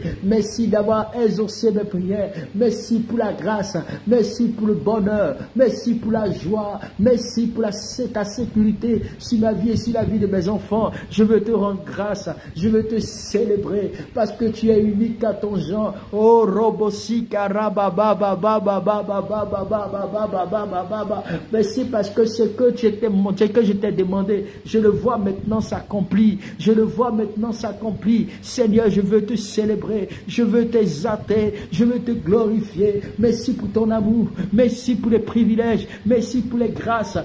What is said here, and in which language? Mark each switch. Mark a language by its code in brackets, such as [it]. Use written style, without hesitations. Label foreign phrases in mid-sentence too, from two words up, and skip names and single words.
[fr] Merci d'avoir exaucé mes prières. Merci pour la grâce. Merci pour le bonheur. Merci pour la joie. Merci pour ta sécurité sur ma vie et sur la vie de mes enfants. Je veux te rendre grâce. Je veux te célébrer parce que tu es unique à ton genre. Oh, robosika rababa baba baba baba baba baba baba. Merci parce que ce que je t'ai demandé, je le vois maintenant s'accomplir. Je le vois maintenant s'accomplir. Seigneur, je veux te célébrer. Je veux t'exalter. Je veux te glorifier. Merci pour ton amour. Merci pour les privilèges. Merci pour les grâces.